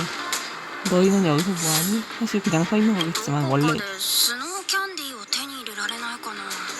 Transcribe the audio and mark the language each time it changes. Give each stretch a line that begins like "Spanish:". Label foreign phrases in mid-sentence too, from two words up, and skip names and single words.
Korean: 너희는 여기서 뭐하니? 사실 그냥 서 있는 거겠지만 원래
Japanese: スノーキャンディーを手に入れられないかな。